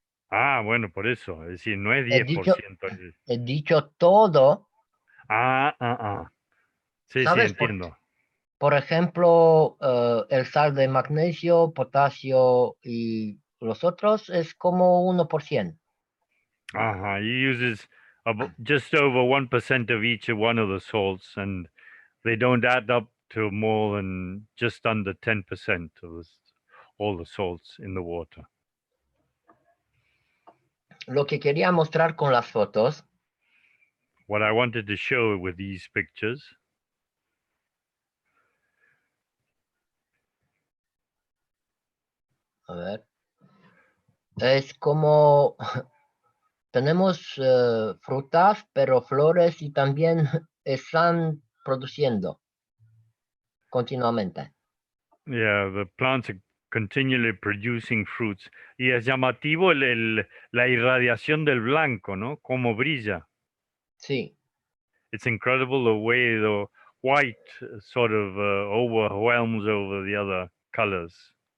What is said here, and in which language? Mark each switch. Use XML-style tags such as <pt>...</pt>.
<es>Ah, bueno, por eso. Es decir, no es He 10%. dicho todo. Sí, ¿Sabes entiendo. Por ejemplo, el sal de magnesio, potasio y los otros es como 1%.</es> <en>He uses just over 1% of each one of the salts, and they don't add up to more than just under 10% of all the salts in the water.</en> <es>Lo que quería mostrar con las fotos</es> <en>What I wanted to show with these pictures</en> <es>a ver, es como tenemos frutas, pero flores y también están produciendo continuamente.</es> <en>Yeah, the plants are continually producing fruits.</en> <es>Y es llamativo la irradiación del blanco, ¿no? Como brilla. Sí.</es> <en>It's incredible the way the white sort of overwhelms over the other colors.</en>